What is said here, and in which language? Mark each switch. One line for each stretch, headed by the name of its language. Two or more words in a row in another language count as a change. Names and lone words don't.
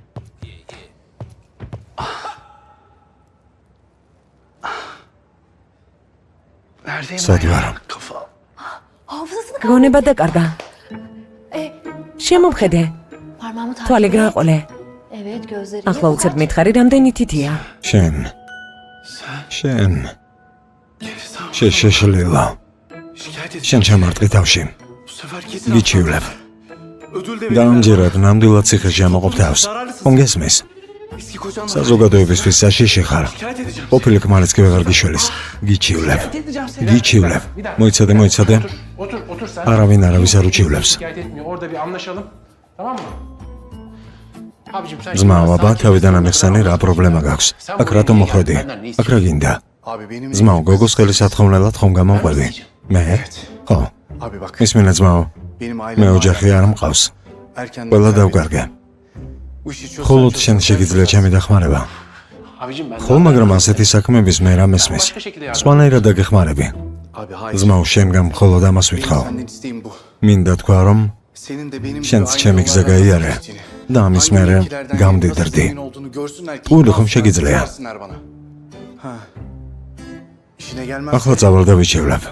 Turkish: Neredeyim
Georgian: სად
Turkish: ben ya?
Georgian: ვარ?
Turkish: Kafa.
Georgian: გონება დაკარგა. შემომხედე, თვალი გააყოლე.
Turkish: Evet gözleri.
Georgian: ახლა უცებ მითხარი რამდენი თითია. შენ. შენ. შეშეშლილა.
Turkish: Şikayet edeceğim.
Georgian: შენ ჩამარტყი თავში.
Turkish: Bu sefer kesin
Georgian: გიჩივლებ.
Turkish: ödül de
Georgian: და ამჯერად ნამდვილად ციხეში ამოყოფ თავს. ხომ გესმის?
Turkish: Eski kocamla
Georgian: საზოგადოებისთვის საშიში ხარ.
Turkish: şikayet edeceğim.
Georgian: ყოფილი ქმარიც კი ვეღარ გიშველის. გიჩივლებ.
Turkish: edeceğim seni.
Georgian: გიჩივლებ.
Turkish: Bir dakika.
Georgian: მოიცადე.
Turkish: Otur sen.
Georgian: არავინ არავის არ უჩივლებს.
Turkish: Şikayet etmiyor. Orada bir anlaşalım. Tamam mı? Abicim sen
Georgian: ძმაო, აბა, თავიდან ამიხსენი რა პრობლემა გაქვს. აქ რატომ მოხვედი? აქ რა გინდა?
Turkish: Abi benim
Georgian: ძმაო, გოგოს ხელისათხოვნელად ხომ გამომყვები? მე? ხო.
Turkish: Abi bak
Georgian: ისმინე ძმაო,
Turkish: benim
Georgian: მე
Turkish: ailem
Georgian: ოჯახი არ მყავს.
Turkish: erken
Georgian: ყველა დავკარგე.
Turkish: Bu işi çözsen
Georgian: მხოლოდ
Turkish: çok
Georgian: შენ შეგიძლია ჩემი დახმარება.
Turkish: Abicim ben
Georgian: ხო, მაგრამ ასეთი საქმეების მე რა მესმის. სხვანაირად დაგეხმარები.
Turkish: Abi hayır.
Georgian: ძმაო, შენგან მხოლოდ ამას
Turkish: Benim
Georgian: ვითხოვ.
Turkish: senden isteğim bu.
Georgian: მინდა თქვა რომ
Turkish: Senin de benim
Georgian: შენც ჩემი გზა გაიარე და ამის მერე გამდიდრდი.
Turkish: Buyurun
Georgian: ხომ შეგიძლია?
Turkish: Ha. İşine gelmez.
Georgian: ახლა წავალ და ვიჩევლებ.